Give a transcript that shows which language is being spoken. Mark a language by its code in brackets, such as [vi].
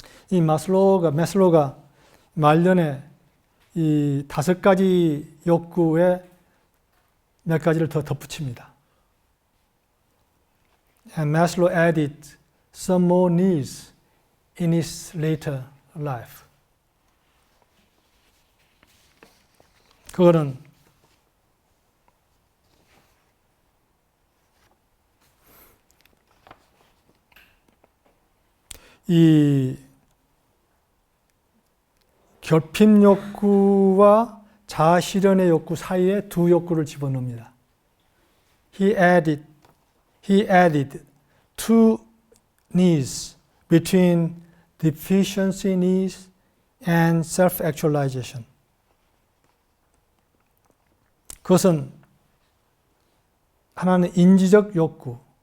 [ko] 이 마슬로우가 말년에 이 5가지 욕구에 몇 가지를 더 덧붙입니다. [en] And Maslow added some more needs in his later life. [ko] 그거는 이 결핍 욕구와 자아실현의 욕구 사이에 두 욕구를 집어넣습니다. [en] he added two needs between deficiency needs and self-actualization. [ko] 그것은 하나는 인지적 욕구.